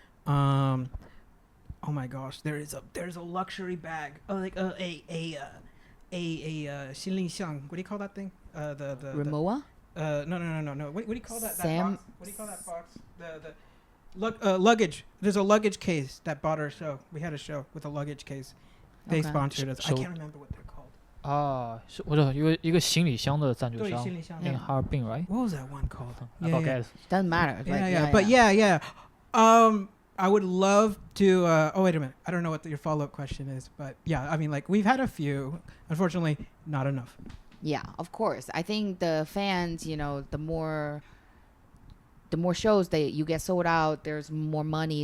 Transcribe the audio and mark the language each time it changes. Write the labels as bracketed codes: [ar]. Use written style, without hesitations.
[en] Oh my gosh, there's a luxury bag, like a [zh] 心灵相. [en] What do you call that thing? The Rimowa? No. What do you call that? Sam- That box? What do you call that box? The luggage. There's a luggage case that bought our show. We had a show with a luggage case. They Okay. sponsored us. I So- can't remember what they're called. [zh] 啊，是我知道一个行李箱的赞助对，商行李箱。 [en] in Harbin, right? What was that one called? I forget. Doesn't matter. Yeah. But yeah. I would love to. Oh wait a minute. I don't know what your follow-up question is, but yeah, I mean, like we've had a few. Unfortunately, not enough. Yeah, of course. I think the fans, you know, the more shows you get sold out, there's more money.